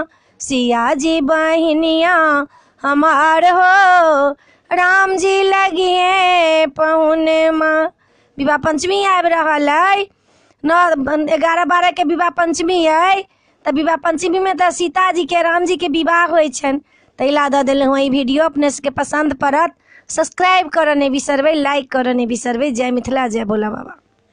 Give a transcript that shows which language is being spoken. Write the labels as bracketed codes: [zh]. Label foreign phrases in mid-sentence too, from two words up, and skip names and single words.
[bho] सिया जी बहिनिया हमार हो, राम जी लगी है पहुने माँ। [mai] विवाह पंचमी आब रहल है, 9-11-12 के विवाह पंचमी है। तो विवाह पंचमी में तो सीता जी के राम जी के विवाह होइ छन। तैला दऽ देलहुँ ई वीडियो। अपने सबके पसंद पड़त, सब्सक्राइब करऽ नहीं बिसरबै, लाइक करऽ नहीं बिसरबै। जय मिथिला, जय भोला बाबा।